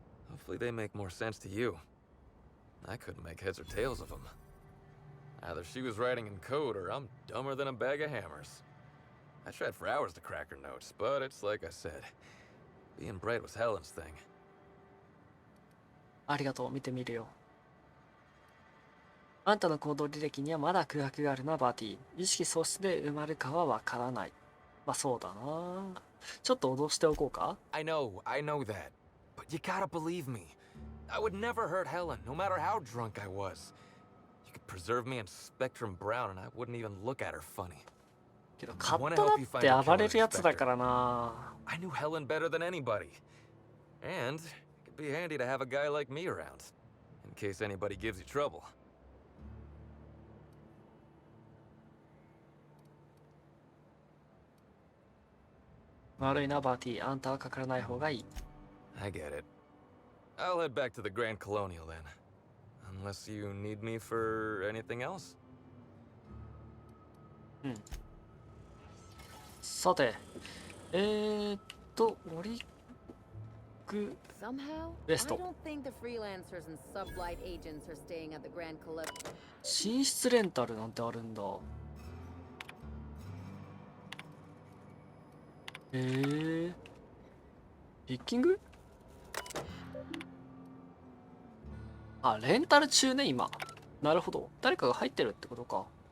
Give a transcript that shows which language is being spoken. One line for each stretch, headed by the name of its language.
English: Hopefully they make more sense to you. I couldn't make heads or tails of them. Either she was writing in code or I'm dumber than a bag of hammers. I tried for hours to crack her notes, but it's like I said. Being bright was Helen's thing.
Japanese: ありがとう、見てみるよ。あんたの行動履歴にはまだ空白があるな、バーティー。意識喪失で埋まるかはわからない。まあそうだな。ちょっと脅しておこうか？
English: I know that. But you gotta believe me. I would never hurt Helen, no matter how drunk I was. You could preserve me in Spectrum Brown and I wouldn't even look at her funny.
Japanese: けどカットだって暴れるやつだからな。
English: I knew Helen better than anybody. And it could be handy to have a guy like me around. In case anybody gives you trouble.
Japanese: 悪いな、バーティー。あんたはかからない方がいい。
English: I get it. I'll head back to the Grand Colonial then. Unless you need me for anything else?
Japanese: さて、オリック
English: Somehow, I Resto. don't think the freelancers and sublight agents are staying at the Grand Collection.
Japanese: 寝室レンタルなんてあるんだ。ピッキング？あ、レンタル中ね、今。なるほど。誰かが入ってるってことか。